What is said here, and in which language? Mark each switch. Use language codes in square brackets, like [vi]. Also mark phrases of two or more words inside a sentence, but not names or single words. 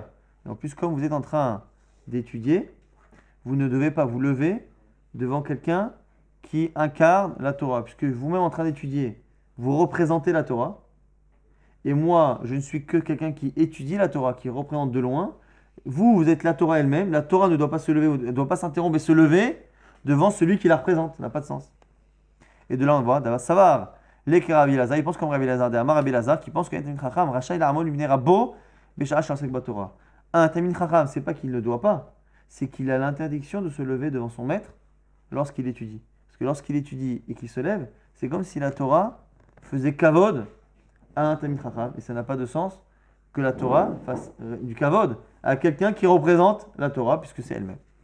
[fr] Et en plus, comme vous êtes en train d'étudier, vous ne devez pas vous lever devant quelqu'un qui incarne la Torah, puisque vous-même en train d'étudier, vous représentez la Torah, et moi, je ne suis que quelqu'un qui étudie la Torah, qui représente de loin. Vous êtes la Torah elle-même, la Torah ne doit pas se lever, ne doit pas s'interrompre et se lever devant celui qui la représente, ça n'a pas de sens. Et de là, on voit, [arc] דהוה סבר, [fr] les Rabbi Elazar, il pense comme Rabbi Elazar, [he] אמר רבי אלעזר, [fr] qui pense qu'un [he] תלמיד חכם רשאי לעמוד מפני רבו בשעה שעוסק בתורה. [fr] Un [he] תלמיד חכם, [fr] c'est pas qu'il ne doit pas, c'est qu'il a l'interdiction de se lever devant son maître lorsqu'il étudie. Parce que lorsqu'il étudie et qu'il se lève, c'est comme si la Torah faisait kavod à un [he] תלמיד חכם. [fr] Et ça n'a pas de sens que la Torah fasse du kavod à quelqu'un qui représente la Torah, puisque c'est elle-même.